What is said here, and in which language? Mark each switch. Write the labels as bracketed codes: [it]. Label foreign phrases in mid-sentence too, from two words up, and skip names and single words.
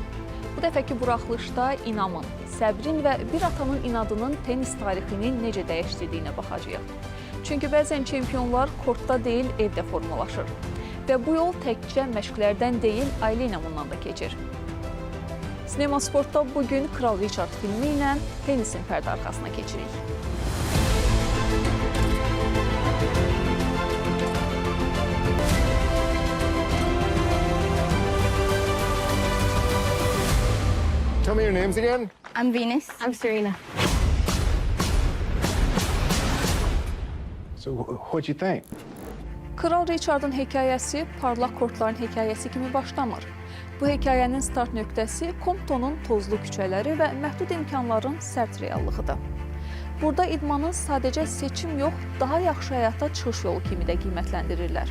[az] Bu dəfəki buraxılışda inamın, səbrin və bir atanın inadının tenis tarixini necə dəyişdirdiyinə baxacağıq. Çünki bəzən çempionlar kortda deyil, evdə formalaşır. Və bu yol təkcə məşqlərdən deyil, ailə inamından da keçir. Sinema Sportda bugün Kral Richard filmi ilə tenisin pərdə arxasına keçirik. [en] Tell me your names again. I'm Venus. I'm Serena. So, what'd you think? [az] Kral Richard'ın hekayəsi parlaq kortların hekayəsi kimi başlamır. Bu hekayənin start nöqtəsi Compton'un tozlu küçələri və məhdud imkanların sərt reallığıdır. Burada idmanı sadəcə seçim yox, daha yaxşı həyata çıxış yolu kimi də qiymətləndirirlər.